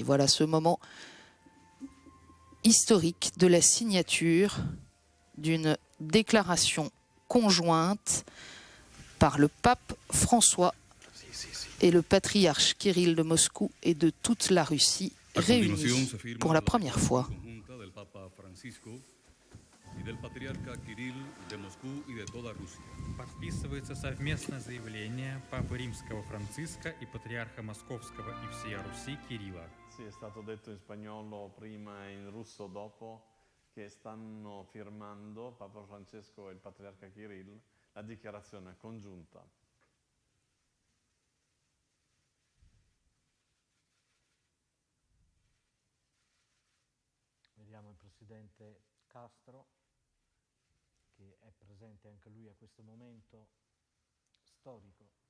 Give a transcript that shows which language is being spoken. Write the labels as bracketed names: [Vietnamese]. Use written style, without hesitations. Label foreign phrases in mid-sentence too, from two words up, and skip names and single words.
[French] Voilà ce moment historique de la signature d'une déclaration conjointe par le pape François et le patriarche Kirill de Moscou et de toute la Russie réunis pour la première fois. [Russian] Подписывается совместное заявление Папы Римского Франциска и Патриарха Московского и всея Руси Кирилла. [Italian] Sì, è stato detto in spagnolo prima e in russo dopo che stanno firmando Papa Francesco e il Patriarca Kirill la dichiarazione congiunta. Vediamo il presidente Castro, che è presente anche lui a questo momento storico.